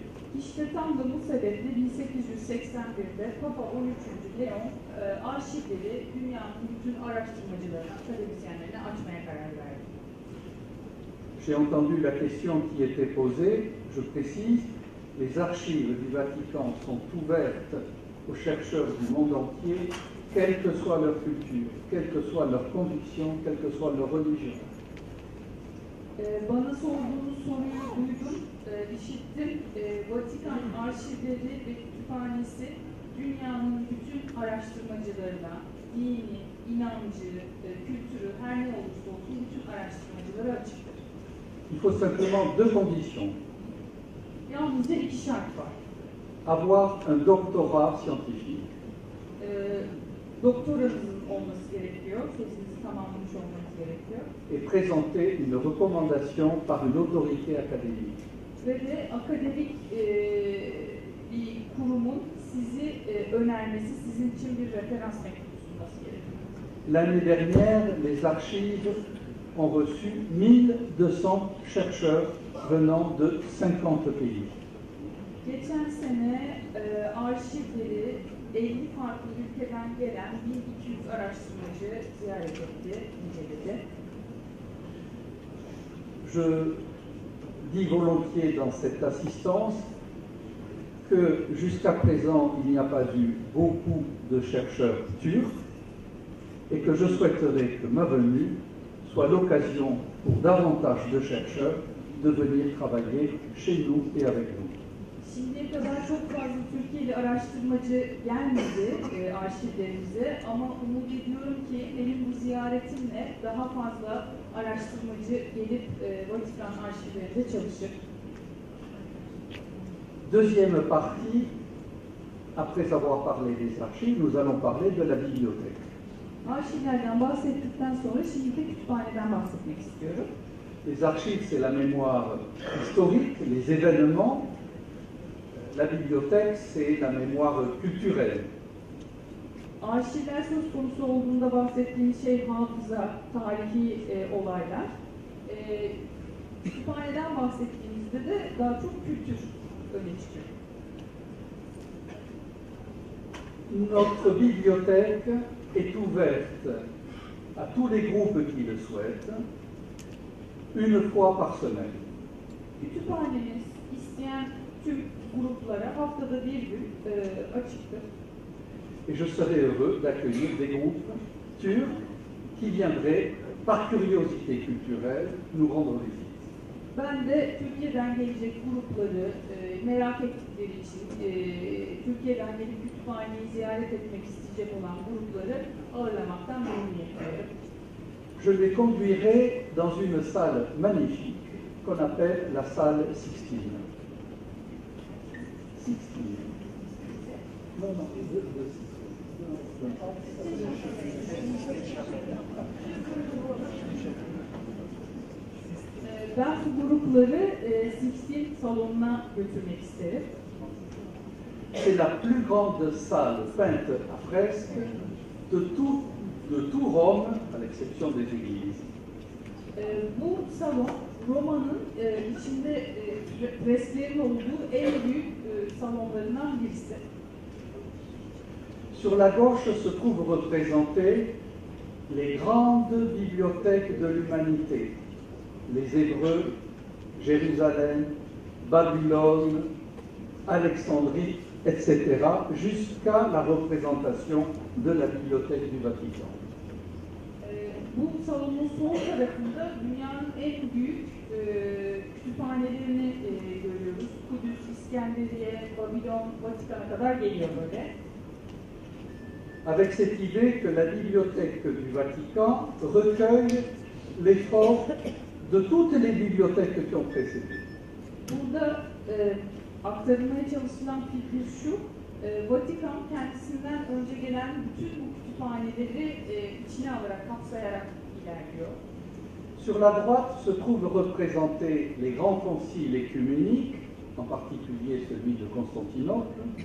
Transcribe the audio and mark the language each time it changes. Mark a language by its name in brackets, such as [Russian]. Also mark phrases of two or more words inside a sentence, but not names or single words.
[Turkish] İşte tam da bu sebeple 1881'de Papa 13. Leon arşivleri dünyanın bütün araştırmacılarına, akademisyenlerine açmaya karar verdi. [French] J'ai entendu la question qui était posée, je précise, les archives du Vatican sont ouvertes aux chercheurs du monde entier, quelle que soit leur culture, quelle que soit leur conviction, quelle que soit leur religion. [Turkish] Bana sorduğunuz soruyu duydum, işittim. Vatikan arşivleri ve kütüphanesi dünyanın bütün araştırmacılarına, dini, inancı, kültürü, her ne olursa olsun bütün araştırmacılara açıktır. [French] Il faut simplement deux conditions. [Turkish] Yalnızca iki şart var. [French] Avoir un doctorat scientifique. [Turkish] Doktoranızın olması gerekiyor, tezinizi tamamlamış olmanız gerekiyor. [French] Et présenter une recommandation par une autorité académique. [Turkish] Ve de akademik bir kurumun sizi önermesi, sizin için bir referans mektubu sunması gerekiyor. [French] L'année dernière, les archives ont reçu 1200 chercheurs venant de 50 pays. [Turkish] Geçen sene arşivleri 50 farklı ülkeden gelen 1200 araştırmacı ziyaret etti, inceledi. [French] Je dis volontiers dans cette assistance que jusqu'à présent, il n'y a pas eu beaucoup de chercheurs turcs et que je souhaiterais que ma venue soit l'occasion pour davantage de chercheurs de venir travailler chez nous et avec nous. [Turkish] Şimdiye kadar çok fazla Türkiye'li araştırmacı gelmedi arşivlerimize ama umut ediyorum ki benim bu ziyaretimle daha fazla araştırmacı gelip Vatikan arşivlerinde çalışır. [French] Deuxième partie, après avoir parlé des archives, nous allons parler de la bibliothèque. [Turkish] Arşivlerden bahsettikten sonra şimdi de kütüphaneden bahsetmek istiyorum. [French] Les archives, c'est la mémoire historique, les événements. La bibliothèque, c'est la mémoire culturelle. [Turkish] Arşivler söz konusu olduğunda bahsettiğimiz şey hafıza, tarihi olaylar. Kütüphaneden bahsettiğimizde de daha çok kültür öne çıkıyor. [French] Notre bibliothèque est ouverte à tous les groupes qui le souhaitent, une fois par semaine. [Turkish] Kütüphanemiz isteyen tüm gruplara haftada bir gün açıktır. [French] Et je serais heureux d'accueillir des groupes turcs qui viendraient, par curiosité culturelle, nous rendre visite. [Turkish] Ben de Türkiye'den gelecek grupları merak ettikleri için Türkiye'den gelip kütüphaneyi ziyaret etmek isteyecek olan grupları ağırlamaktan memnuniyet duyarım. [French] Je les conduirai dans une salle magnifique qu'on appelle la salle Sixtine. Sixtine. Non, non, [Turkish] Ben bu grupları Sixtine salonuna götürmek isterim. [French] C'est la plus grande salle peinte à fresque de tout Rome, à l'exception des églises. [Turkish] Bu salon Roma'nın içinde fresklerin olduğu en büyük salonlarından birisi. [French] Sur la gauche se trouvent représentées les grandes bibliothèques de l'humanité. Les Hébreux, Jérusalem, Babylone, Alexandrie, etc., jusqu'à la représentation de la Bibliothèque du Vatican. [Turkish] Bu salonun sol tarafında dünyanın en büyük kütüphanelerini görüyoruz. Kudüs, İskenderiye, Babilon, Vatikan'a kadar geliyor böyle. [French] Avec cette idée que la Bibliothèque du Vatican recueille l'effort de toutes les bibliothèques qui ont précédé. [Turkish] Burada aktarılmaya çalışılan fikir şu, Vatikan kendisinden önce gelen bütün bu kütüphaneleri içine alarak, kapsayarak ilerliyor. [French] Sur la droite se trouvent représentés les grands conciles écuméniques, en particulier celui de Constantinople.